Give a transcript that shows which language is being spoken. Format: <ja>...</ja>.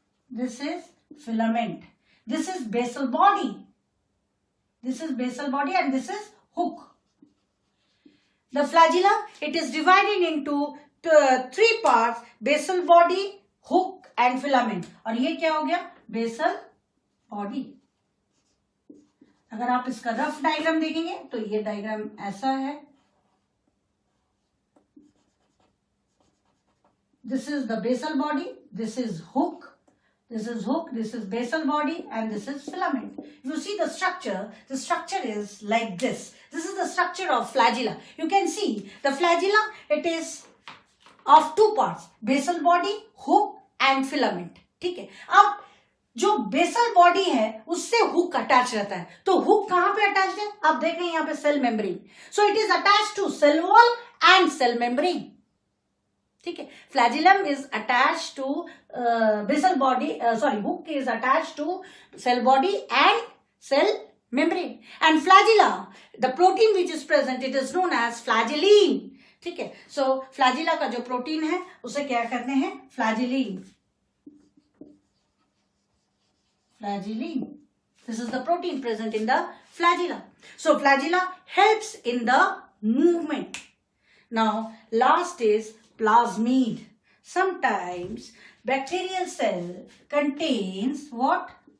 <en>This is filament. This is basal body. This is basal body and this is hook. The flagella, it is divided into three parts: basal body, hook and filament.</en> <hi>और ये क्या हो गया? basal body. अगर आप इसका rough diagram देखेंगे तो ये डायग्राम ऐसा है.</hi> <en>This is the basal body, this is hook, this is hook, this is basal body and this is filament. If you see the structure is like this. This is the structure of flagella. You can see the flagella, it is of two parts: basal body, hook and filament.</en> <hi>ठीक है. अब जो basal body है उससे hook attach रहता है. तो hook कहां पे अटैच है? आप देख रहे हैं यहां पे cell membrane.</hi> <en>So it is attach to cell wall and cell membrane.</en> <hi>ठीक है.</hi> <en>Flagellum is attach to basal body, hook is attach to cell body and cell membrane. And flagella, the protein which is present, it is known as flagellin.</en> <hi>ठीक है. सो flagella का जो protein है उसे क्या कहते हैं?</hi> <en>Flagellin. Flagellin. This is the protein present in the flagella. So flagella helps in the movement. Now last is plasmid. Sometimes bacterial cell contains what?</en>